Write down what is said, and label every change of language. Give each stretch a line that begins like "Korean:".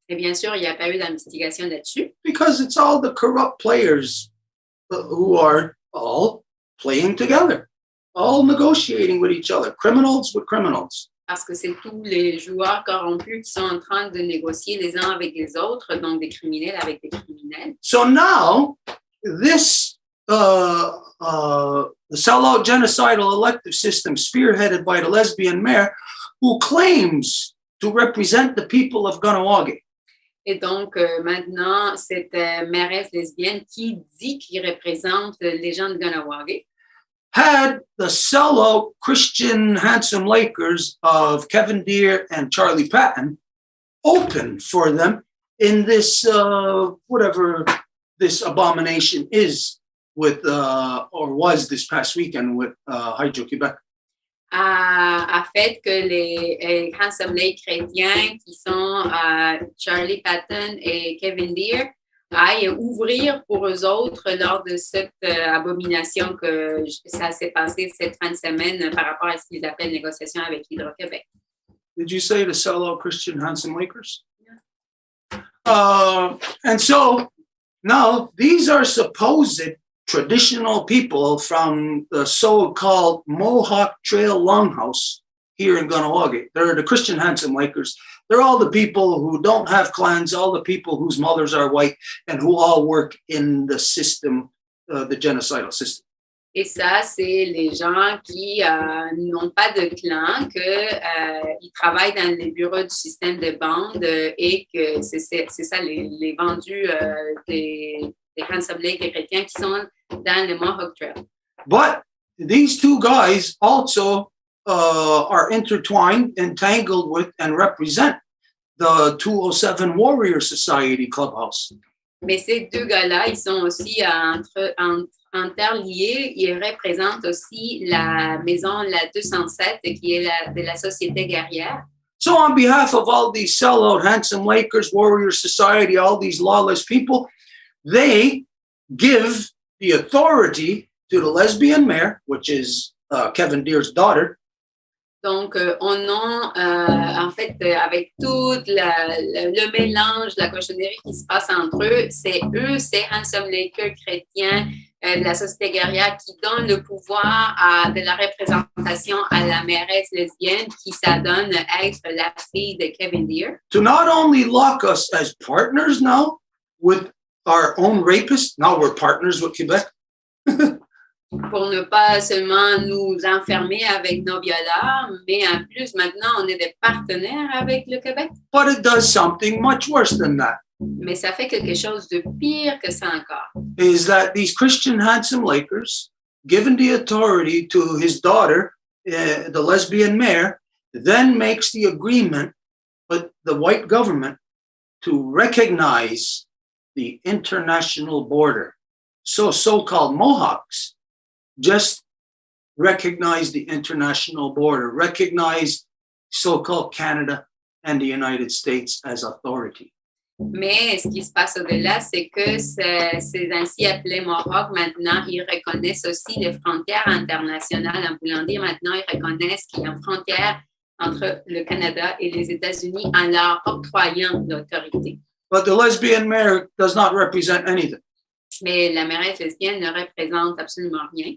French: Et bien sûr, il n'y a pas eu d'investigation là-dessus
English: because it's all the corrupt players who are all playing together, all negotiating with each other, criminals with criminals.
French: parce que c'est tous les joueurs corrompus qui sont en train de négocier les uns avec les autres, donc des criminels avec des criminels.
English: So now, this the sellout genocidal elective system spearheaded by the lesbian mayor who claims to represent the people of Kahnawà.
French: Et donc, maintenant, cette mairesse lesbienne qui dit qu'il représente les gens de Kahnawà
English: had the sellout Christian handsome Lakers of Kevin Deere and Charlie Patton open for them in this, whatever this abomination is with, or was this past weekend with Hydro-Québec.
French: a fait que les grands assemblées chrétiens qui sont Charlie Patton et Kevin Deere aillent ouvrir pour eux autres lors de cette abomination que ça s'est passé cette fin de semaine par rapport à ce qu'ils appellent négociation avec Hydro-Québec.
English: Did you say the sellout Christian handsome Lakers? Yeah. And so now these are supposed traditional people from the so-called Mohawk Trail Longhouse here in Kahnawà. They're the Christian handsome Lakers. They're all the people who don't have clans, all the people whose mothers are white, and who all work in the system, the genocidal system.
French: Et ça, c'est les gens qui n'ont pas de clan, qu'ils travaillent dans les bureaux du système de bande et que c'est ça, les vendus des handsome Lake chrétiens qui sont dans le Mohawk Trail.
English: But these two guys also are intertwined, entangled with, and represent the 207 Warrior Society Clubhouse.
French: Mais ces deux gars-là, ils sont aussi interliés. Ils représentent aussi la maison, la 207, qui est de la société guerrière.
English: So on behalf of all these sellout handsome Lakers, Warrior Society, all these lawless people, they give the authority to the lesbian mayor, which is Kevin Deere's daughter.
French: Donc, en fait, avec tout le mélange, la cochonnerie qui se passe entre eux, c'est ces handsome Lakers chrétiens de la société guerrière qui donnent le pouvoir de la représentation à la mairesse lesbienne qui s'adonne à être la fille de Kevin Deere.
English: To not only lock us as partners now with our own rapists, now we're partners with Quebec.
French: Pour ne pas seulement nous enfermer avec nos violeurs, mais en plus, maintenant, on est des partenaires avec le Québec.
English: But it does something much worse than that.
French: Mais ça fait quelque chose de pire que ça encore.
English: Is that these Christian handsome Lakers, given the authority to his daughter, the lesbian mayor, then makes the agreement with the white government to recognize the international border. So-called Mohawks just recognize the international border, recognize so-called Canada and the United States as authority.
French: Mais ce qui se passe au-delà, c'est que ces ainsi appelés Mohawks, maintenant, ils reconnaissent aussi les frontières internationales. En voulant dire, maintenant, ils reconnaissent qu'il y a une frontière entre le Canada et les États-Unis en leur octroyant l'autorité.
English: But the lesbian mayor does not represent anything.
French: Mais la mairesse lesbienne ne représente absolument rien.